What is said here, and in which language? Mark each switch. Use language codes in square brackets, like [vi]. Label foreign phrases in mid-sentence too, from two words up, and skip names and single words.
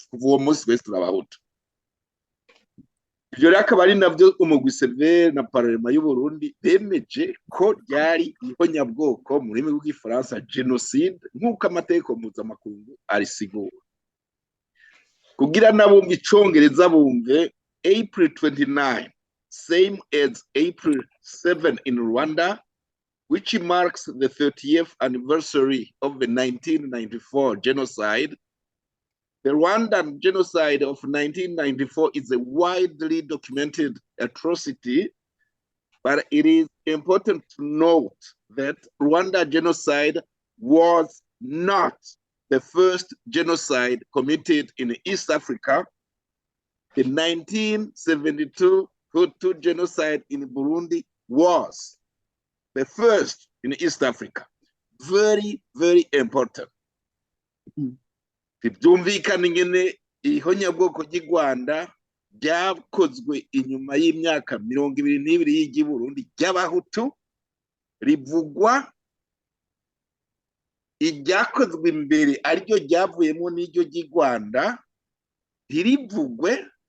[rn] Kuva uwo munsi wese turabahutu. Ivyo rero akaba ari navyo umugwi Severe na Parlement y'u Burundi bemeje ko ryari ihonyabwoko mu rurimi rw'igifaransa genocide, nk'uko amategeko mpuzamakungu arisigura. Kugira nabumva icongereza bumve, [en] April 29, same as April 7 in Rwanda, which marks the 30th anniversary of the 1994 genocide. The Rwandan genocide of 1994 is a widely documented atrocity, but it is important to note that Rwanda genocide was not the first genocide committed in East Africa. The 1972 Hutu genocide in Burundi was the first in East Africa. Very, very important. [rn] Byumvikana ingene ihonyabwoko ry'i Rwanda ryakozwe inyuma y'imyaka 22 y'igi Burundi ry'Abahutu, rivugwa iryakozwe imbere ariryo ryavuyemo n'iryo ry'i Rwanda ntirivugwe